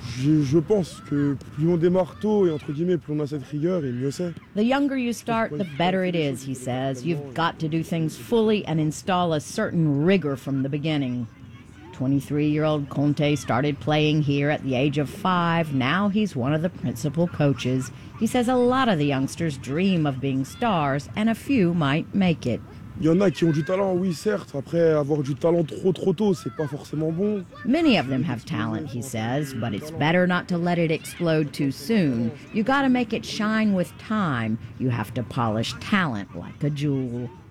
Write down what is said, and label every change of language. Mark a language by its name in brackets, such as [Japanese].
[French] Je pense que plus on démarre tôt et entre guillemets plus on a cette rigueur et mieux c'est. [English] The younger you start, the better it is, he says. You've got to do things fully and install a certain rigor from the beginning. 23-year-old Conte started playing here at the age of 5. Now he's one of the principal coaches. He says a lot of the youngsters dream of being stars, and a few might make it. [French] Il y en a qui ont du talent, oui, certes. Après, avoir du talent trop, trop tôt, c'est pas forcément bon. [English] Many of them have talent, he says, but it's better not to let it explode too soon. You gotta make it shine with time. You have to polish talent like a jewel.